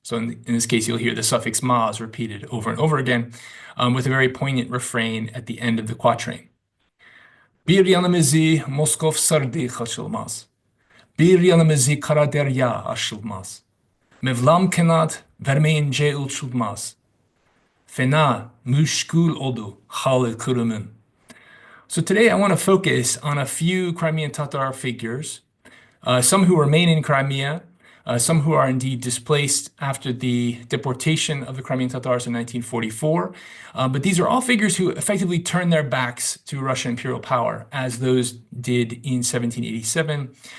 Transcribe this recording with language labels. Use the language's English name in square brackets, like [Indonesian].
[English] So in this case, you'll hear the suffix mas repeated over and over again with a very poignant refrain at the end of the quatrain. [Crimean Tatar] Bir yanımızı Moskov sardı kaçılmaz. Bir yanımızı kara derya aşılmaz. Mevlam kenat vermeyince uçulmaz. Fena müşkül oldu halı Kırım'ın. [English] So today I want to focus on a few Crimean Tatar figures, some who remain in Crimea, some who are indeed displaced after the deportation of the Crimean Tatars in 1944. But these are all figures who effectively turn their backs to Russian imperial power, as those did in 1787.